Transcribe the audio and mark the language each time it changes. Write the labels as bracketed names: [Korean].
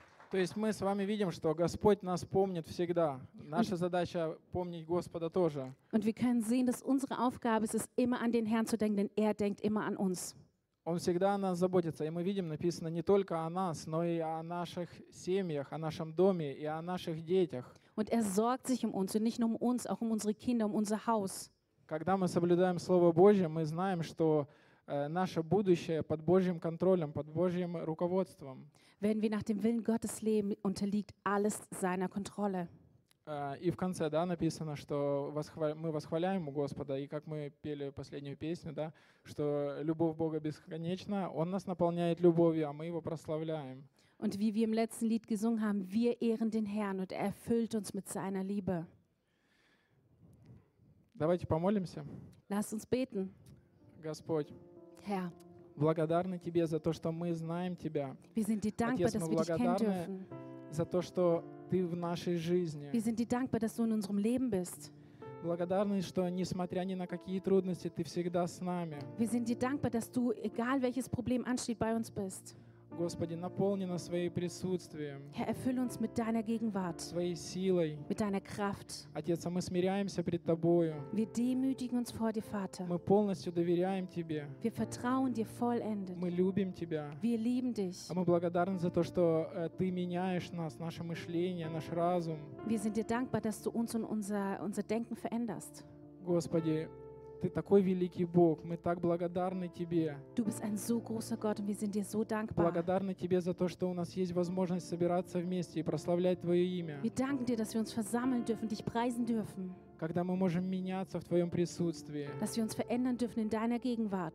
[Russian] То есть мы с вами видим, что Господь нас помнит всегда. Наша задача помнить Господа тоже. [German] Und wir können sehen, dass unsere Aufgabe ist, immer an den Herrn zu denken, denn er denkt immer an uns. [Russian] Он всегда о нас заботится, и мы видим, написано не только о нас, но и о наших семьях, о нашем доме и о наших детях. [German] Und er sorgt sich um uns, und nicht nur um uns, auch um unsere Kinder, um unser Haus. [Russian] Когда мы соблюдаем Слово Божье, мы знаем, что наше будущее под Божьим контролем, под Божьим руководством. [German] Wenn wir nach dem Willen Gottes leben, unterliegt alles seiner Kontrolle. [Russian] И в конце, да, написано, что мы восхваляем Господа, и как мы пели последнюю песню, да, что любовь Бога бесконечна, Он нас наполняет любовью, а мы Его прославляем. [German] Und wie wir im letzten Lied gesungen haben, wir ehren den Herrn und er erfüllt uns mit seiner Liebe. [Russian] Давайте помолимся. [German] Lass uns beten. [Russian] Господь, [German] Herr, [Russian] благодарны Тебе за то, что мы знаем Тебя. [German] Wir sind dir dankbar, [Russian] Отец, мы благодарны за то, что Ты в нашей жизни. [German] Wir sind dir dankbar, dass du in unserem Leben bist. [Russian] Благодарны, что несмотря ни на какие трудности, ты всегда с нами. [German] Wir sind dir dankbar, dass du egal welches Problem ansteht bei uns bist. [Russian] Господи, наполни нас своим присутствием. [German] Herr, erfüll uns mit deiner Gegenwart. [Russian] Своей силой. [German] Mit deiner Kraft. [Russian] Отец, мы смиряемся пред тобою. [German] Wir demütigen uns vor dir, Vater. [Russian] Мы полностью доверяем тебе. [German] Wir vertrauen dir vollendet. [Russian] Мы любим тебя. [German] Wir lieben dich. [Russian] А мы благодарны за то, что ты меняешь нас, наше мышление, наш разум. [German] Wir sind dir dankbar, dass du uns und unser Denken veränderst. [Russian] Господи, ты такой великий Бог, мы так благодарны тебе. [German] Du bist ein so großer Gott, und wir sind dir so dankbar. [Russian] Благодарны тебе за то, что у нас есть возможность собираться вместе и прославлять твое имя. [German] Wir danken dir, dass wir uns versammeln dürfen, dich preisen dürfen. [Russian] Когда мы можем меняться в твоем присутствии. [German] Dass wir uns verändern dürfen in deiner Gegenwart.